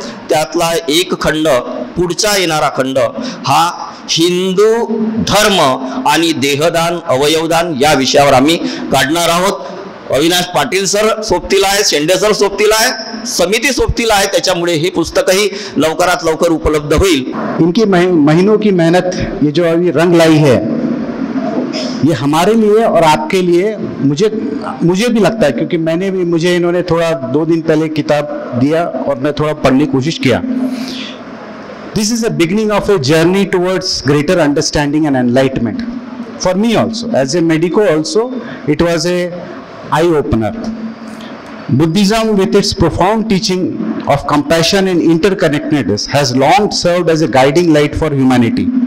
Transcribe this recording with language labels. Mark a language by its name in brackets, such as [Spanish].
[Marathi] त्यातला 1 खंड, पुढचा येणारा खंड हा हिंदू धर्म आणि देहदान अवयवदान या विषयावर आम्ही काढणार आहोत. अविनाश पाटील सर सोबतीला आहे, शेंडे सर सोबतीला आहे, समिती सोबतीला आहे. त्याच्यामुळे हे पुस्तकही लवकरात लवकर उपलब्ध होईल. [Hindi] इनकी महीनों की मेहनत, ये जो अभी रंग लाई है, ये हमारे लिए और आपके लिए, मुझे भी लगता है, क्योंकि मुझे इन्होंने थोड़ा 2 दिन पहले किताब दिया और मैं थोड़ा पढ़ने की कोशिश किया. [English] This is a beginning of a journey towards greater understanding and enlightenment. For me also, as a medico also, it was a eye-opener. Buddhism, with its profound teaching of compassion and interconnectedness, has long served as a guiding light for humanity.